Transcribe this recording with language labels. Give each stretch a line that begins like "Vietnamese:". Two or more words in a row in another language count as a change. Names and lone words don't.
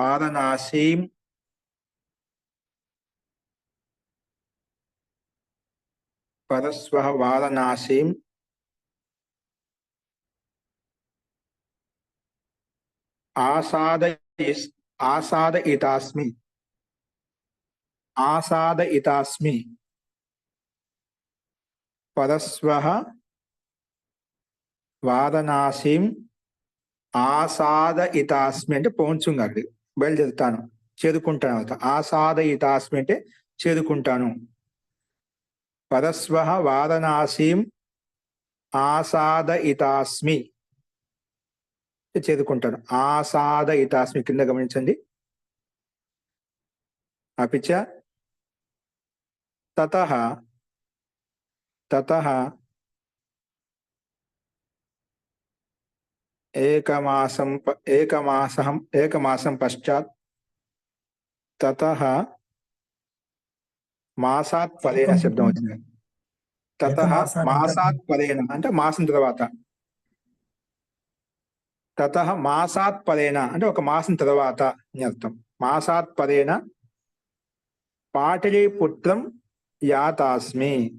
Sanskrit: वाराणसीं आसादयितास्मि परस्वः వారణాసిం ఆసాదయితాస్మి
Telugu: అంటే పోంచుంగా అక్కడికి బయలుదేరుతాను, చేరుకుంటాను. ఆసాదయితాస్మి అంటే చేరుకుంటాను.
Sanskrit: పరస్వః వారణాసిం ఆసాదయితాస్మి చేరుకుంటాను.
Telugu: ఆసాదయితాస్మి కింద గమనించండి.
Sanskrit: అపిచ తతః एकमासं पश्चात् ततः మాసాత్ పరేణ
Telugu: శబ్దం వచ్చింది.
Sanskrit: తతః మాసాత్ పరేణ
Telugu: అంటే మాసం తర్వాత.
Sanskrit: తతః మాసాత్ పరేణ
Telugu: అంటే ఒక మాసం తర్వాత అని అర్థం.
Sanskrit: మాసాత్ పరేణ పాటలీపుత్రం యాతాస్మి.